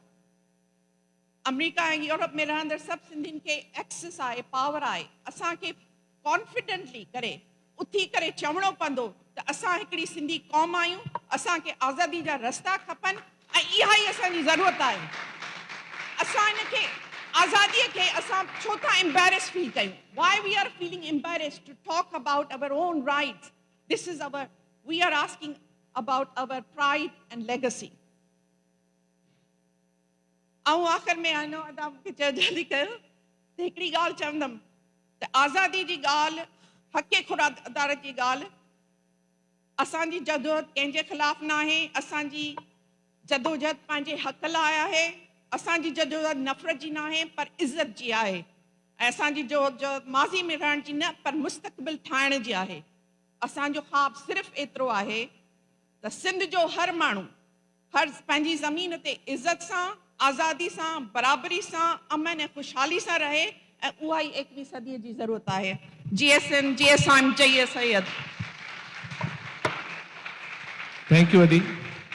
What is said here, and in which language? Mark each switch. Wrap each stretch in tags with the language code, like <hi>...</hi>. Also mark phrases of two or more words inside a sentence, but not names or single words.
<sd>अमेरिका ऐं यूरोप में रहंदड़ सभु सिंधियुनि खे एक्सेस आहे, पावर आहे। असांखे कॉन्फिडेंटली करे उथी करे चवणो पवंदो त असां हिकिड़ी सिंधी क़ौम आहियूं, असांखे आज़ादी जा रस्ता खपनि ऐं इहा ई असांजी ज़रूरत आहे। असां हिनखे आज़ादीअ खे असां छो था</sd> <en>embarrass feel</en> <sd>कयूं?</sd> <en>Why we are feeling embarrassed to talk about our own rights? This is our, we are asking about our pride and legacy.</en> <sd>ऐं आख़िर में आनो अदा मूंखे जल्दी कयो त हिकिड़ी ॻाल्हि चवंदमि त आज़ादी जी ॻाल्हि, हक़े खुरादार जी ॻाल्हि, असांजी जदोजहद कंहिंजे ख़िलाफ़ न आहे। असांजी जदोजहद पंहिंजे हक़ लाइ आहे। असांजी जदोजहद नफ़रत जी न आहे, पर इज़त जी आहे। ऐं असांजी जदोजहद माज़ी में रहण जी न, पर मुस्तक़बिल ठाहिण जी आहे। असांजो ख़्वाबु सिर्फ़ु एतिरो आहे त सिंध जो हर माण्हू हर पंहिंजी ज़मीन ते इज़त सां, आज़ादी सां, बराबरी सां, अमन ऐं ख़ुशहाली सां रहे, ऐं उहा ई 21वीं सदीअ जी ज़रूरत आहे। GSM, GSM, जय सैयद।</sd> <en>thank you अदी।</en>